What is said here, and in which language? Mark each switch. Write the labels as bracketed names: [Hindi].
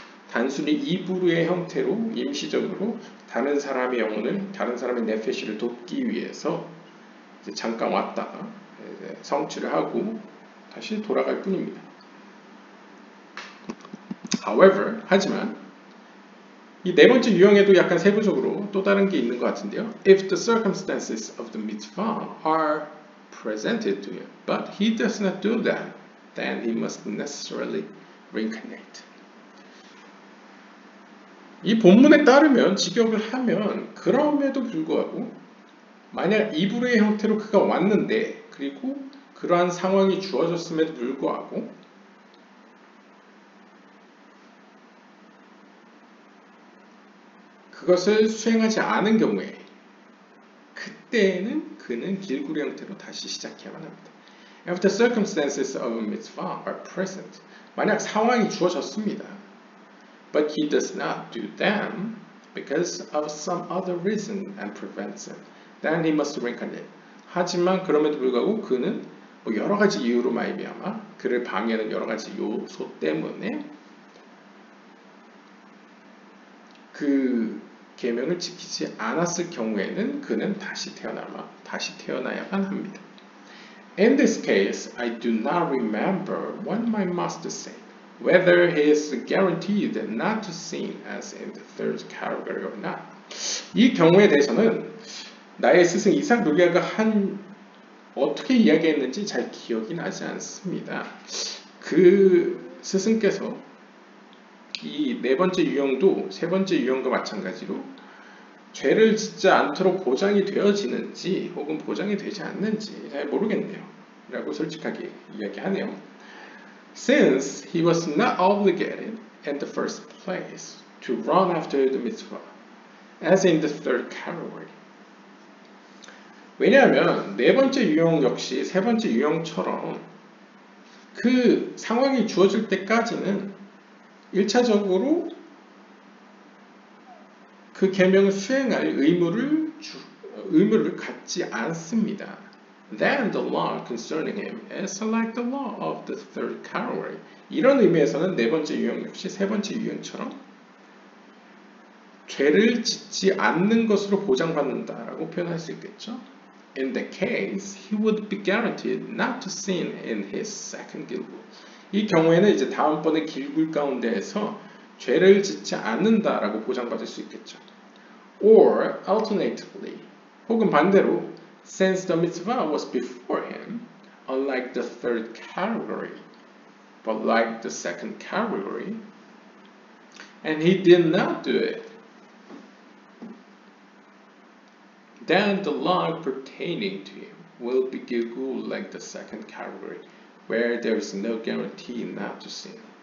[Korean] 단순히 이부르의 형태로 임시적으로 다른 사람의 영혼을, 다른 사람의 네페시를 돕기 위해서 이제 잠깐 왔다가 이제 성취를 하고 다시 돌아갈 뿐입니다. [English] However, [Korean] 하지만 이 네 번째 유형에도 약간 세부적으로 또 다른 게 있는 것 같은데요. [English] If the circumstances of the mitzvah are presented to him, but he does not do them, then he must necessarily reincarnate. [Korean] 이 본문에 따르면 직역을 하면 그럼에도 불구하고 만약 이불의 형태로 그가 왔는데, 그리고 그러한 상황이 주어졌음에도 불구하고 그것을 수행하지 않은 경우에 그때에는 그는 길구리 형태로 다시 시작해야만 합니다. [English] If the circumstances of a mitzvah are present, [Korean] 만약 상황이 주어졌습니다. [English] But he does not do them because of some other reason and prevents him, then he must reincarnate. [Korean] 하지만 그럼에도 불구하고 그는 뭐 여러 가지 이유로 말미암아 그를 방해하는 여러 가지 요소 때문에 그 계명을 지키지 않았을 경우에는 그는 다시 태어나야만 합니다. [English] In this case, I do not remember what my master said, whether he is guaranteed not to sin as in the third category or not. [Korean] 이 경우에 대해서는 나의 스승 이삭 루리아가 어떻게 이야기했는지 잘 기억이 나지 않습니다. 그 스승께서 이 네 번째 유형도 세 번째 유형과 마찬가지로 죄를 짓지 않도록 보장이 되어지는지 혹은 보장이 되지 않는지 잘 모르겠네요 라고 솔직하게 이야기하네요. [English] Since he was not obligated in the first place to run after the mitzvah, as in the third category. [Korean] 왜냐하면 네 번째 유형 역시 세 번째 유형처럼 그 상황이 주어질 때까지는 1차적으로 그 계명을 수행할 의무를 갖지 않습니다. [English] Then the law concerning him is like the law of the third category. [Korean] 이런 의미에서는 네 번째 유형 역시 세 번째 유형처럼 죄를 짓지 않는 것으로 보장받는다라고 표현할 수 있겠죠. [English] In that case, he would be guaranteed not to sin in his second gilgul. [Korean] 이 경우에는 이제 다음번에 길굴 가운데에서 죄를 짓지 않는다라고 보장받을 수 있겠죠. [English] Or alternatively, [Korean] 혹은 반대로, [English] since the mitzvah was before him, unlike the third category, but like the second category, and he did not do it, then the law pertaining to him will be gilgul like the second category, where there is no guarantee not to sin.